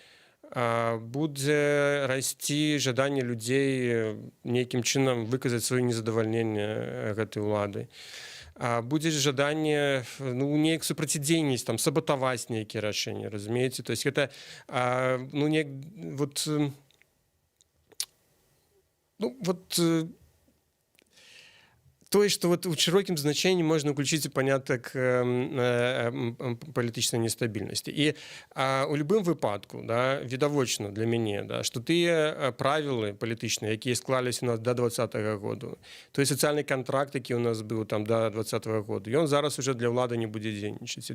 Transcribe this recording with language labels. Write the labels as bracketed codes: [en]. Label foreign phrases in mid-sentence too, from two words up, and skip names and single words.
[be] Будзе расці жаданне людзей нейкім чынам выказаць сваё незадавальненне гэтай улады. будзе жаданне ну неяк супрацьдзейнасць там сабатаваць нейкія рашэнні, разумееце, [ru] то есть [be] гэта ну не вот ну вот [ru] то, что вот в широком значении можно включить и [uk] поняток політичної нестабільності. [be] І у любым выпадку, да, відавочна для мяне, да, што тыя правілы палітычныя, якія склаліся у нас до 2020 году, той сацыяльны контракт, які у нас быў там до 2020 году, ён зараз уже для ўлады не будзе дзейнічаць.